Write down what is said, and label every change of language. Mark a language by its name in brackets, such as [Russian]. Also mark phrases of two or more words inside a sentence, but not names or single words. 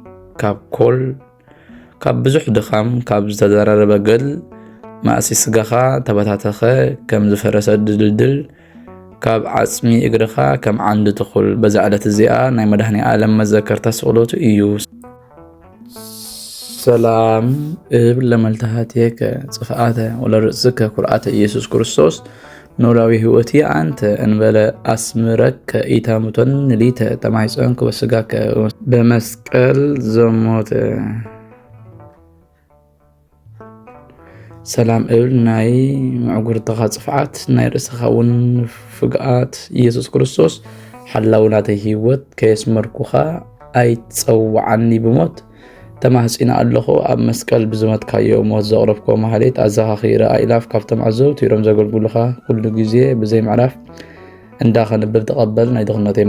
[Tigrinya] ካብ ብዙሕ ድኻም ካብ ዝተዘራረበ ገል ማእሲ ስጋኻ ተበታተኸ ከም ዝፈረሰ ድልድል ካብ ዓጽሚ እግርኻ ከም ዓንዲ ትኹል። በዛ ዕለት እዚኣ ናይ መድኃኒ ዓለም መዘከርታ ስቕሎቱ እዩ። [Geez] ሰላም እብል ለመልትሃትየከ ጽፍኣተ ወለርእስከ ኩርዓተ ኢየሱስ ክርስቶስ ኖላዊ ህይወት አንተ እንበለ አስምረከ ኢታሙቶን ሊተ ተማይፀንክ በስጋከ በመስቀል ዘሞተ። ሰላም እብል [Tigrinya] ናይ ምዕጉርትኻ ጽፍዓት ናይ ርእስኻ እውን ፍግኣት ኢየሱስ ክርስቶስ ሓላውናተይ ህይወት ከየስመርኩኻ ኣይትጸውዓኒ ብሞት ተማህፂና ኣለኹ። ኣብ መስቀል ብዝመትካዮ ሞት ዘቕረብኮ ማህሌት ኣዘኻኺረ ኣኢላፍ ካብቶም ዓዘውቲሮም ዘገልግሉኻ ኩሉ ግዜ ብዘይ ምዕራፍ እንዳኸንብል ተቐበል ናይ ድኽነተይ